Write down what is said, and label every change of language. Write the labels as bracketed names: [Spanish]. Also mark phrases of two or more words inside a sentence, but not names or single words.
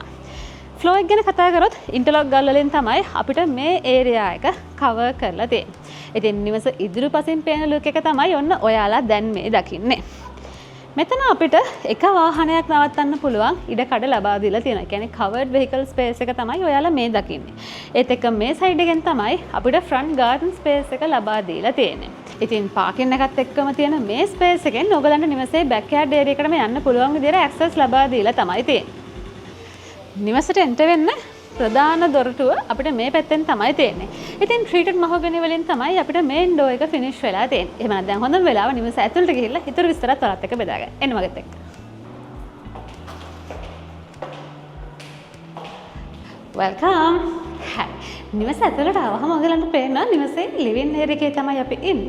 [Sinhala] ෆ්ලෝ එක ගැන කතා කරොත් ඉන්ටර්ලොක් ගල් වලින් තමයි අපිට මේ ඒරියා එක කවර් කරලා තියෙන්නේ. ඉතින් නිවස ඉදිරිපසින් පේන ලුක් එක තමයි ඔන්න ඔයාලා දැන් මේ දකින්නේ. මෙතන අපිට එක වාහනයක් නවත්තන්න පුළුවන් ඉඩකඩ ලබා දීලා තියෙනවා. ඒ කියන්නේ [English] covered vehicle space [Sinhala] එක තමයි ඔයාලා මේ දකින්නේ. ඒත් එක්ක මේ side එකෙන් තමයි අපිට [English] front garden space [Sinhala] එක ලබා දීලා තියෙන්නේ. ඉතින් parking එකත් එක්කම තියෙන මේ space එකෙන් ඔයගලන්ට නිවසේ [English] backyard area [Sinhala] එකටම යන්න පුළුවන් විදිහට access ලබා දීලා තමයි තියෙන්නේ. නිවසට එන්ටර් වෙන්න ප්‍රධාන දොරටුව අපිට මේ පැත්තෙන් තමයි තියෙන්නේ. ඉතින් [English] treated mahogany [Sinhala] වලින් තමයි අපිට [English] main door [Sinhala] එක finish වෙලා තියෙන්නේ. එහෙම නැත්නම් දැන් හොඳම වෙලාව නිවස ඇතුළට ගිහිල්ලා ඊටු විස්තරත් ඔයාලත් එක්ක බෙදා ගන්න. එන්න මගෙත් එක්ක. welcome. නිවස ඇතුළට ආවම ඔයගලන්ට පේනවා නිවසේ [English] living area [Sinhala] එකේ තමයි අපි ඉන්නේ.